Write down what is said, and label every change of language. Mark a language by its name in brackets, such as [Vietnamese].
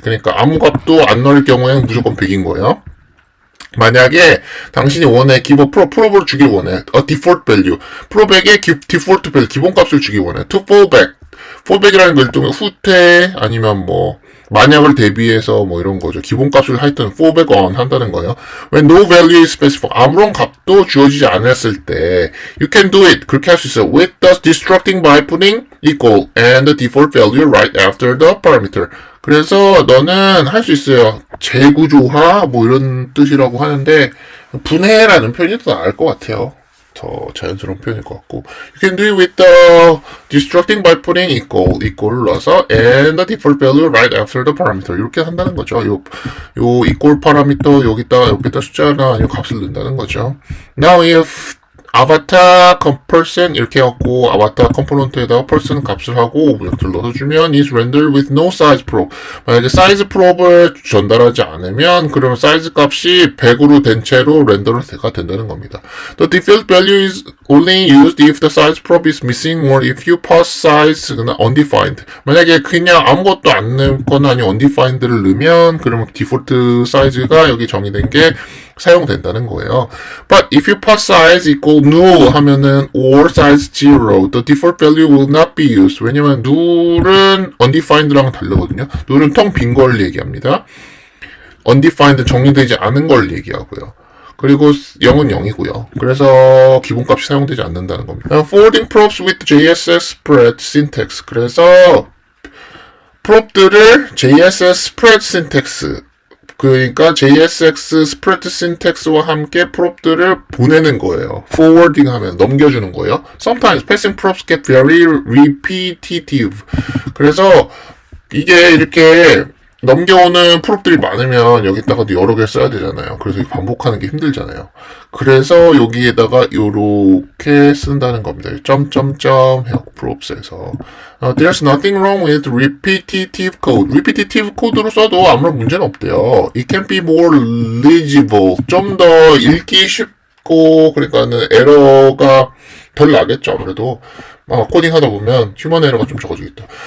[Korean] 그러니까 아무 값도 안 넣을 경우에는 무조건 100인 거예요. 만약에 당신이 원해 [English] give a [Korean] 프롭을 주길 원해 [English] a default value [Korean] 프롭에게 default value 기본값을 주길 원해 [English] to fall back [Korean] fallback이라는 걸 일종의 후퇴 아니면 만약을 대비해서 이런 거죠. 기본값을 하여튼 fallback on 한다는 거예요. [English] When no value is specified [Korean] 아무런 값도 주어지지 않았을 때 [English] you can do it [Korean] 그렇게 할 수 있어요. [English] with the destructing by putting equal and the default value right after the parameter. [Korean] 그래서 너는 할 수 있어요. 재구조화 이런 뜻이라고 하는데 분해라는 표현이 더 나을 것 같아요. 더 자연스러운 표현일 것 같고 [English] You can do it with the destructing by putting equal을 넣어서 and the default value right after the parameter [Korean] 이렇게 한다는 거죠. 요 equal 파라미터 여기다 숫자나 아니면 값을 넣는다는 거죠. [English] Now if [Korean] 아바타 person 이렇게 해갖고 아바타 컴포넌트에다가 person 값을 하고 오브젝트를 넣어주면 [English] is rendered with no size prop. [Korean] 만약에 사이즈 프롭을 전달하지 않으면 그러면 사이즈 값이 100으로 된 채로 렌더가 된다는 겁니다. [English] The default value is only used if the size prop is missing or if you pass size는 undefined. [Korean] 만약에 그냥 아무것도 안 넣거나 아니면 undefined를 넣으면 그러면 디폴트 사이즈가 여기 정의된 게 사용된다는 거예요. [English] But if you pass size equal null [Korean] 하면은 [English] or size 0, the default value will not be used. [Korean] 왜냐면 null은 undefined랑은 다르거든요. null은 텅 빈 걸 얘기합니다. undefined 정의되지 않은 걸 얘기하고요. 그리고 0은 0이고요. 그래서 기본값이 사용되지 않는다는 겁니다. [English] Forwarding props with JSX spread syntax. [Korean] 그래서 프롭들을 JSX spread syntax, 그러니까 JSX spread syntax와 함께 프롭들을 보내는 거예요. forwarding 하면 넘겨주는 거예요. [English] Sometimes passing props get very repetitive. [Korean] 그래서 이게 이렇게 넘겨오는 프롭들이 많으면 여기다가도 여러 개를 써야 되잖아요. 그래서 반복하는 게 힘들잖아요. 그래서 여기에다가 이렇게 쓴다는 겁니다. 점점점 해요. props에서. [English] There's nothing wrong with repetitive code. [Korean] repetitive code로 써도 아무런 문제는 없대요. [English] It can be more legible. [Korean] 좀 더 읽기 쉽고, 그러니까는 에러가 덜 나겠죠. 아무래도. 코딩 하다 보면 휴먼 에러가 좀 적어지겠다.